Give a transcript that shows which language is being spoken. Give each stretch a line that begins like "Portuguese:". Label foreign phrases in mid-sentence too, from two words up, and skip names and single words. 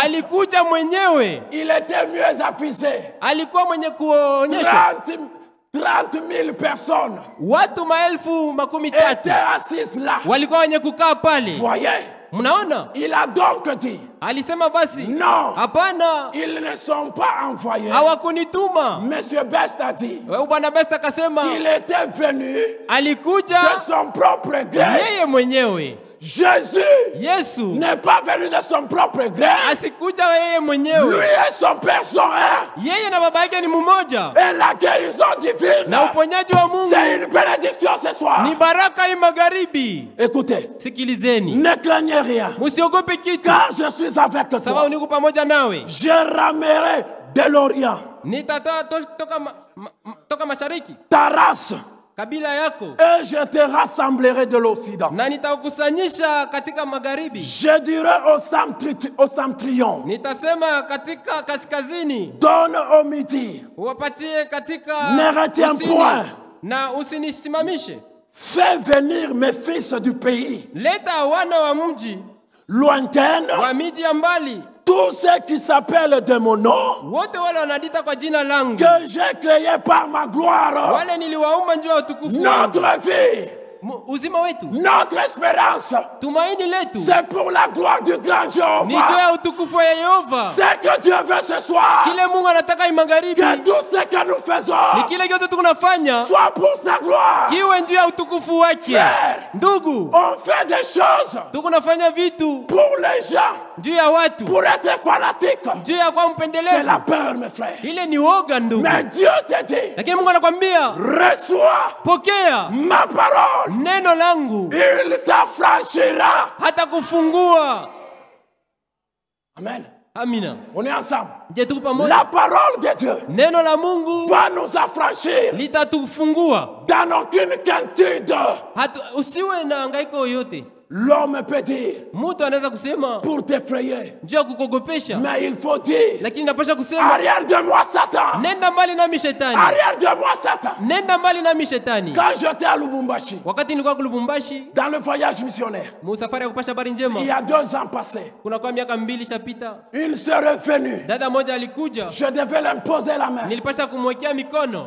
Swahili: alikuja mwenyewe,
French: Il était mieux affiché.
Swahili: alikuwa mwenye kuonyesha
French: 30 000 personnes
Swahili: watu 10,000
French: étaient assises là.
Swahili: walikuwa wenye kukaa pale.
French: Voyez,
Swahili: Mnaona,
French: il a donc dit,
Swahili: alisema basi,
French: non,
Swahili: hapana,
French: ils ne sont pas envoyés.
Swahili: hawakunituma.
French: Monsieur Best a dit,
Swahili: Bwana Best akasema
French: il était venu
Swahili: alikuja
French: de son propre gré.
Swahili: yeye mwenyewe.
French: Jésus
Swahili: Yesu
French: n'est pas venu de son propre gré.
Swahili: asikuja yeye
French: Lui
Swahili: mwenyewe,
French: et son père sont un.
Swahili: yeye na baba yake ni mmoja,
French: Et la guérison divine,
Swahili: na uponyaji wa Mungu
French: c'est une bénédiction ce soir.
Swahili: ni baraka hii magharibi.
French: Écoutez,
Swahili: Sikilizeni,
French: ne craignez rien,
Swahili: msiogope kitu,
French: car je suis avec toi.
Swahili: sababu niko pamoja nawe.
French: Je ramènerai de l'Orient
Swahili: Nitatoa toka mashariki
French: ta race,
Swahili: kabila yako,
French: et je te rassemblerai de l'Occident.
Swahili: na nitakusanyisha katika magharibi.
French: Je dirai au septentrion,
Swahili: Nitasema katika kaskazini,
French: donne au midi,
Swahili: uwapatie katika
French: ne retiens
Swahili: kusini,
French: point.
Swahili: na usinisimamishe.
French: Fais venir mes fils du pays,
Swahili: Leta wana wa mji,
French: lointaine,
Swahili: wa miji ya mbali,
French: tous ceux qui s'appellent de mon nom,
Swahili: wote wale wanadita kwa jina langu,
French: que j'ai créé par ma gloire.
Swahili: wale niliwaumba njoo ya utukufu wangu.
French: Notre vie
Swahili: uzima wetu,
French: Notre espérance,
Swahili: tumaini letu
French: c'est pour la gloire du grand
Swahili: ni juu
French: Jéhovah.
Swahili: ya utukufu wa Yehova.
French: C'est que Dieu veut ce soir
Swahili: Kile Mungu anataka hii magharibi
French: que tout ce que nous
Swahili: ni
French: faisons
Swahili: kile kyote tunafanya
French: soit pour sa gloire.
Swahili: kiwe juu ya utukufu wake.
French: Frère,
Swahili: Ndugu,
French: on fait des choses
Swahili: tukunafanya vitu
French: pour les gens,
Swahili: juu ya watu,
French: pour être fanatique.
Swahili: juu ya kwa
French: C'est
Swahili: mpendelevu.
French: la peur, mes frères.
Swahili: Ile ni woga ndugu,
French: Mais Dieu te dit,
Swahili: lakini Mungu anakwambia
French: reçois
Swahili: pokea
French: ma parole.
Swahili: neno langu
French: Il t'affranchira.
Swahili: hata kufungua.
French: Amen.
Swahili: Amina.
French: On est ensemble.
Swahili: Je tuko pamoja.
French: La parole de Dieu
Swahili: Neno la Mungu
French: va nous affranchir
Swahili: litatufungua.
French: dans aucune quintude.
Swahili: Usiwe na hangaiko yoyote.
French: L'homme peut dire
Swahili: Mtu anaweza kusema
French: pour t'effrayer,
Swahili: juu ya kukogopesha,
French: mais il faut dire
Swahili: lakini napasha kusema
French: arrière de moi Satan,
Swahili: nenda mbali nami shetani,
French: arrière de moi Satan.
Swahili: nenda mbali nami shetani.
French: Quand j'étais à Lubumbashi,
Swahili: Wakati nilikuwa Lubumbashi
French: dans le voyage missionnaire,
Swahili: musafari ya kupasha habari
French: il
Swahili: njema,
French: y a 2 ans passés,
Swahili: kuna kwa miaka 2 shapita,
French: une sœur est venue.
Swahili: dada moja alikuja,
French: Je devais l'imposer la main,
Swahili: nilipasha kumwekea mikono,